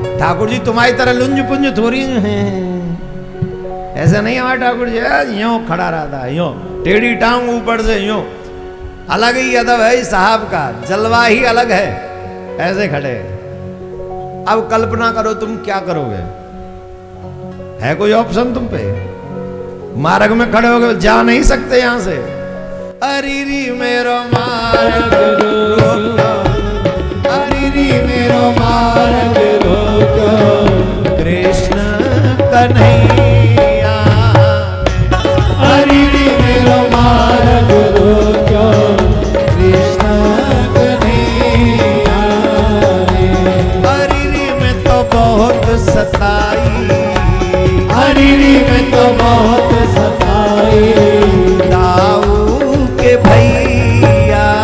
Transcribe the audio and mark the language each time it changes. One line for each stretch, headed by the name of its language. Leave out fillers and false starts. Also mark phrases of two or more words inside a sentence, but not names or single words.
Hindi: ठाकुर जी तुम्हारी तरह लुंज पुंज थोड़ी है, ऐसा नहीं हमारा ठाकुर जी यूं खड़ा रहता है, यूं टेढ़ी टांग ऊपर से यूं। अलग ही अदब है इस साहब का, जलवा ही अलग है, ऐसे खड़े। अब कल्पना करो तुम क्या करोगे, है कोई ऑप्शन तुम पे? मार्ग में खड़े होगे, जा नहीं सकते यहां से। अरिरी मेरो मार्ग रोको, अरिरी मेरो मार्ग रोको, कृष्ण कन्हैया। अरिरी मेरो मार्ग रोको, कृष्ण कन्हैया रे। अरिरी में तो बहुत सताई, अरिरी में तो बहुत सताई, दाऊ के भैया।